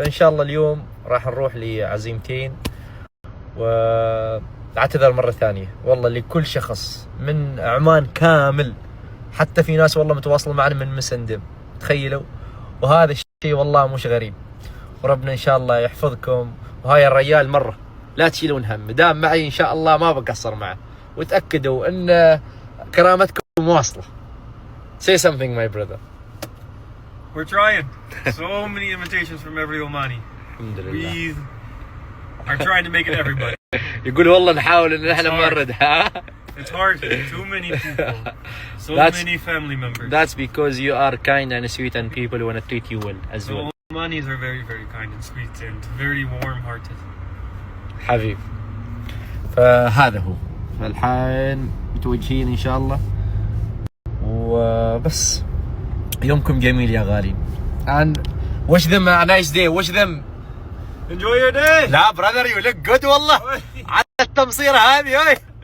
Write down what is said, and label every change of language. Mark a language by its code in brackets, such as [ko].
[ar] فان شاء الله اليوم راح نروح لعزيمتين، واعتذر مرة ثانية والله لكل شخص من عمان كامل، حتى في ناس والله متواصلة معنا من مسندم، تخيلوا. وهذا الشيء والله مش غريب، وربنا ان شاء الله يحفظكم. وهاي الرجال مرة لا تشيلون هم، دام معي ان شاء الله ما بقصر معه، وتأكدوا ان كرامتكم واصلة. [en] Say something my brother. We're trying. So many invitations from every Omani. [ar] الحمد لله. [en] We are trying to make it everybody. [ar] يقول والله نحاول ان احنا ما نرد. [en] It's hard. Too many people. So many family members. That's because you are kind and sweet and people want to treat you well as well. Omanis are very, very kind and sweet and very warm-hearted. [ar] حبيب. فهذا هو. فالحين متوجهين إن شاء الله وبس. يومكم جميل يا غالين. [en] And wish them a nice day. Wish them. Enjoy your day. [ar] لا [en] brother you look good [ar] والله. على التمصيرة هذه.